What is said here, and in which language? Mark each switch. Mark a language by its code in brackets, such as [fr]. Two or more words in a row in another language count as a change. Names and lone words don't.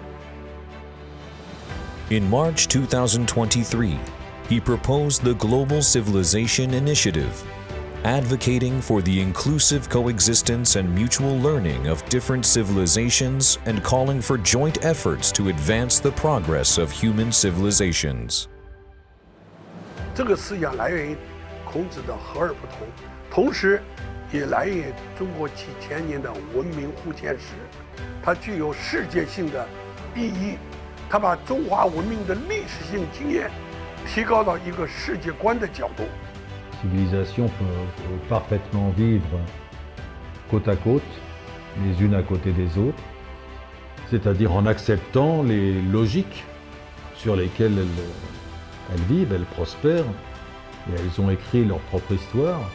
[en] In March 2023, he proposed the Global Civilization Initiative, advocating for the inclusive coexistence and mutual learning of different civilizations and calling for joint efforts to advance the progress of human civilizations. [zh] 这个思想来源于孔子的和而不同，同时也来源于中国几千年的文明互鉴史，它具有世界性的意义，它把中华文明的历史性经验提高到一个世界观的角度。 [fr] Civilisations peuvent parfaitement vivre côte à côte, les unes à côté des autres, c'est-à-dire en acceptant les logiques sur lesquelles elles vivent, elles prospèrent, et elles ont écrit leur propre histoire.